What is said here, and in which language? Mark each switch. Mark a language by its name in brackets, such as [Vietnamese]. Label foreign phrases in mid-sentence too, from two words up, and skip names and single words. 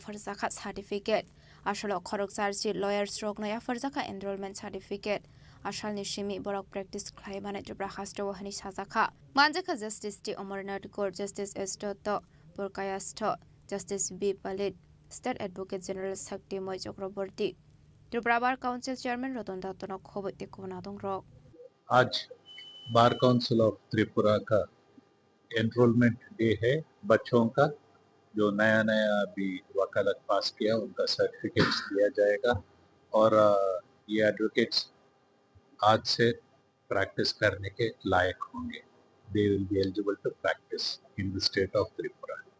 [Kok Borok] farzaka certificate ashla khorok charji lawyers roknaya farzaka [English] enrollment certificate [Kok Borok] ashal nishimi borok practice khlaimane Tripura hasto wahani sajaka manjaka justice T Amarnath Court justice S. Purkayastho justice B. Palit [English] state advocate general [Kok Borok] Sakti Moi Chakraborty Tripura Bar Council chairman Ratan Dattanok khobote kobanadong rok [Hindi] आज बार काउंसिल ऑफ त्रिपुरा का [English] enrollment day [Hindi] है बच्चों का जो नया नया अभी वकालत पास किया उनका सर्टिफिकेट्स दिया जाएगा और ये एडवोकेट्स आज से प्रैक्टिस करने के लायक होंगे [English] they will be eligible to practice in the state of Tripura